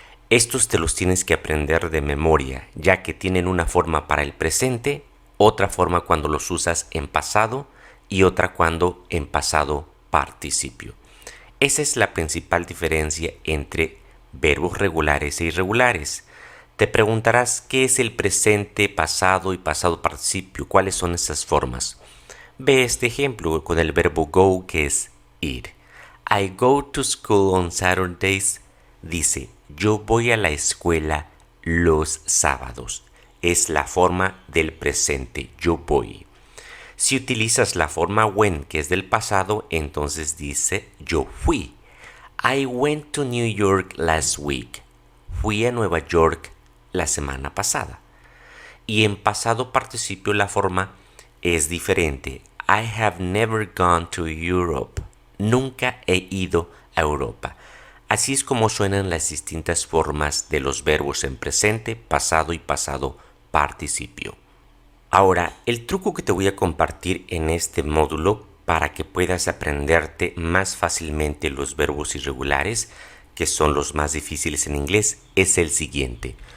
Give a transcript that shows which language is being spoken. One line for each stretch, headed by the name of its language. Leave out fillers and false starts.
Spanish: Estos te los tienes que aprender de memoria, ya que tienen una forma para el presente, otra forma cuando los usas en pasado y otra cuando en pasado participio. Esa es la principal diferencia entre verbos regulares e irregulares. Te preguntarás qué es el presente, pasado y pasado participio, cuáles son esas formas. Ve este ejemplo con el verbo go, que es ir.
English: I go to school on Saturdays.
Spanish: Dice, yo voy a la escuela los sábados. Es la forma del presente, yo voy. Si utilizas la forma when, que es del pasado, entonces dice, yo fui.
English: I went to New York last week.
Spanish: Fui a Nueva York la semana pasada. Y en pasado participio la forma es diferente.
English: I have never gone to Europe.
Spanish: Nunca he ido a Europa. Así es como suenan las distintas formas de los verbos en presente, pasado y pasado participio. Ahora, el truco que te voy a compartir en este módulo para que puedas aprenderte más fácilmente los verbos irregulares, que son los más difíciles en inglés, es el siguiente.